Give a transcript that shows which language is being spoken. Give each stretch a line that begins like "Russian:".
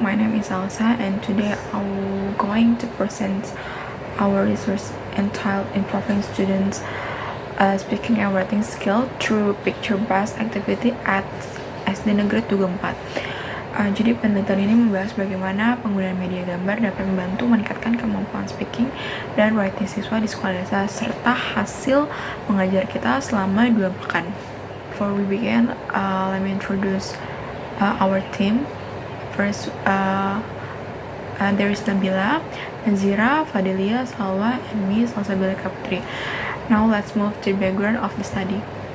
English: My name is Elsa and today I'm going to present our research entitled Improving Students' Speaking and Writing Skill through Picture-Based Activity at SD Negeri Tugu 4.
Indonesian: Jadi penelitian ini membahas bagaimana penggunaan media gambar dapat membantu meningkatkan kemampuan speaking dan writing siswa di sekolah desa serta hasil mengajar kita selama 2 pekan.
English: Before we begin, let me introduce our team. First, there is Nabila, Nazira, Fadelia, Salwa, and me, Salsabila Kaputri. Now let's move to the background of the study.